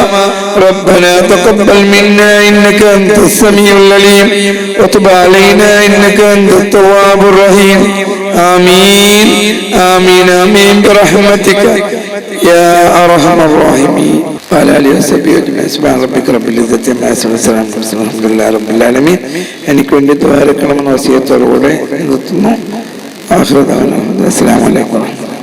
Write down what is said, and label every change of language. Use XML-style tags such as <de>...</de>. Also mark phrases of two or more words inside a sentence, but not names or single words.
<ar>ربنا تقبل منا إنك أنت السميع العليم وتب علينا إنك أنت التواب الرحيم. آمين آمين آمين برحمتك يا أرحم الراحمين. وعلى آله وصحبه أجمعين. سبحان ربك رب العزة عما يصفون وسلام على المرسلين والحمد لله رب العالمين.</ar> <ml>എനിക്ക് വേണ്ടി ദുആ എടുക്കണമെന്ന വസിയത്തോടുകൂടെ നിർത്തുന്നു.</ml> <ar>آخر دعوانا السلام عليكم.</ar>